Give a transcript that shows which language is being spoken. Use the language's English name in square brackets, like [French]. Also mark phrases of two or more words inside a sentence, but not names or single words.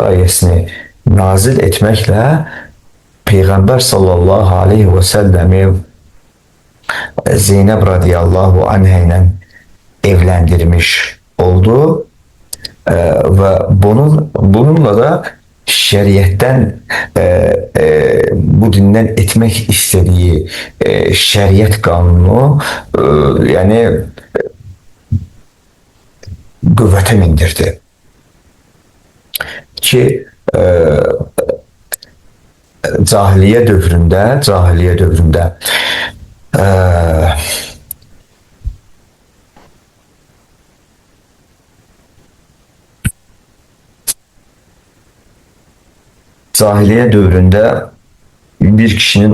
[Turkish] ayesini nazil etmekle Peygamber [Arabic] صلى الله عليه وسلم [Turkish] Zeynep [Arabic] رضي الله عنها [Turkish] ile evlendirmiş oldu ve bununla da şeriyetten bu dinden etmek istediği şeriyet kanunu yani [Azerbaijani] qüvvətə mindirdi ki cahiliye dövründə cahiliye dövründə bir